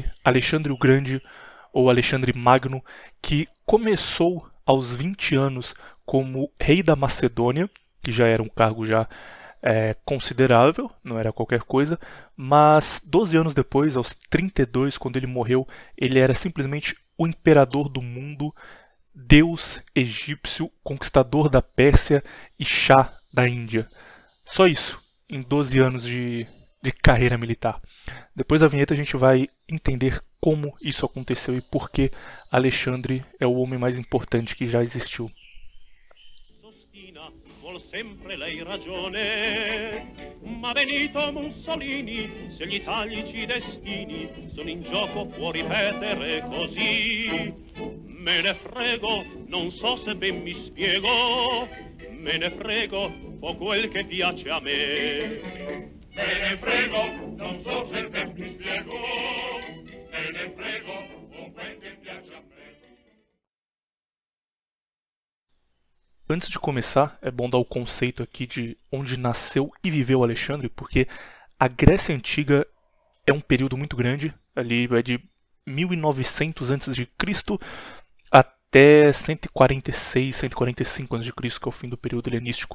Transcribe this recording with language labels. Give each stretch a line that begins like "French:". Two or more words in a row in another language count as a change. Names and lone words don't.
Portuguese: Alexandre o Grande ou Alexandre Magno, que começou aos 20 anos como rei da Macedônia, que já era um cargo já considerável, não era qualquer coisa, mas 12 anos depois, aos 32, quando ele morreu, ele era simplesmente o imperador do mundo, Deus egípcio, conquistador da Pérsia e Shah da Índia. Só isso, em 12 anos de carreira militar. Depois da vinheta a gente vai entender como isso aconteceu e por que Alexandre é o homem mais importante que já existiu.
Italian: Vuol sempre lei ragione, ma Benito Mussolini, se gli italici destini sono in gioco può ripetere così. Me ne frego, non so se ben mi spiego, me ne frego, o quel che piace a me. Me ne frego, non so se ben mi spiego, me ne frego, o quel che piace a me.
Portuguese: Antes de começar, é bom dar o conceito aqui de onde nasceu e viveu Alexandre, porque a Grécia Antiga é um período muito grande, ali é de 1900 a.C. até 146, 145 a.C., que é o fim do período helenístico.